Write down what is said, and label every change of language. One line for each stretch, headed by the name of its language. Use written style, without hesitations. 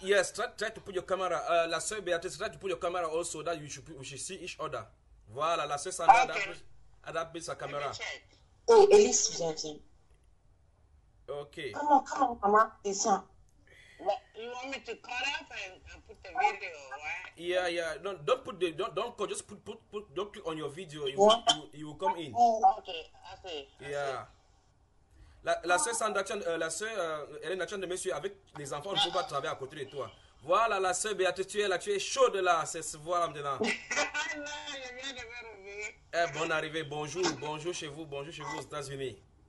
English: Yes, try to put your camera. La sœur Beatrice, try to put your camera also that we should see each other.
French: Voilà, la sœur Sandra adapte sa caméra. Oh, Elise, viens. Ok.
English: Come on, maman.
French: Descends.
English: You want me to cut off and put the video, right? Yeah. Don't put don't call, just don't click on your video. You will come in. Okay. Yeah.
French: La sœur Sandra, la sœur Hélène Achan de Monsieur, avec les enfants, on ne peut pas travailler à côté de toi. Voilà, la soeur Béatrice, tu es là, tu es chaude là. Voilà maintenant. Non, je viens de me réveiller. Eh, bonne arrivée, bonjour, bonjour chez vous aux États-Unis.